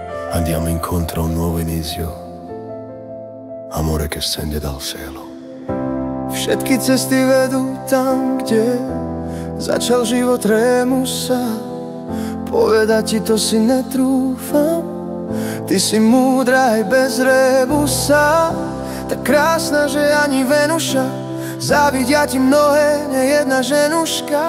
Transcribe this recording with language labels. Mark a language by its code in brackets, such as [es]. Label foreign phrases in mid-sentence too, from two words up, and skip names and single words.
[it] Andiamo incontro a un nuovo inizio, amore che scende dal cielo. [sk] Všetky cesty vedú tam, kde začal život Rémusa. Povedať ti to si netrúfam, ty si múdra aj bez Rébusa. Tak krásna, že ani Venuša, závidia ti mnohé, nejedna ženuška.